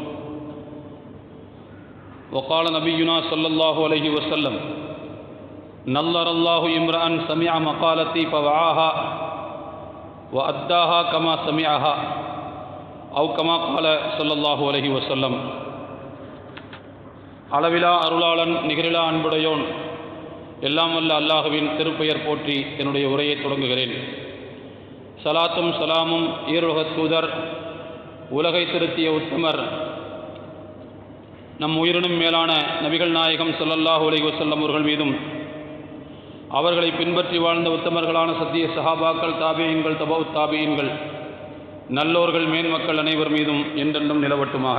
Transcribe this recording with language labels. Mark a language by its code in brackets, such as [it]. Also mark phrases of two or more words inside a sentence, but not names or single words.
[ar] وقال نبينا صلى الله عليه وسلم: نظر الله امرأ سمع مقالتي فوعاها وأداها كما سمعها أو كما قال صلى الله عليه وسلم. [ta] அளவிலா அருளாளன் நிகரிலா அன்புடையோன் எல்லாம் வல்ல அல்லாஹுவின் திருப்பெயர் போற்றி என்னுடைய உரையை தொடங்குகிறேன். சலாத்தும் சலாமும் ஈருலகத் தூதர், உலகை திருத்திய உத்தமர், நம் உயிரினும் மேலான நபிகள் நாயகம் [ar] صلى الله عليه وسلم [ta] அவர்கள் மீதும், அவர்களை பின்பற்றி வாழ்ந்த உத்தமர்களான சத்திய சஹாபாக்கள், தாபியீன்கள், தபவுத் தாபியீன்கள், நல்லோர்கள், மேன்மக்கள் அனைவர் மீதும் என்றென்றும் நிலவட்டுமாக.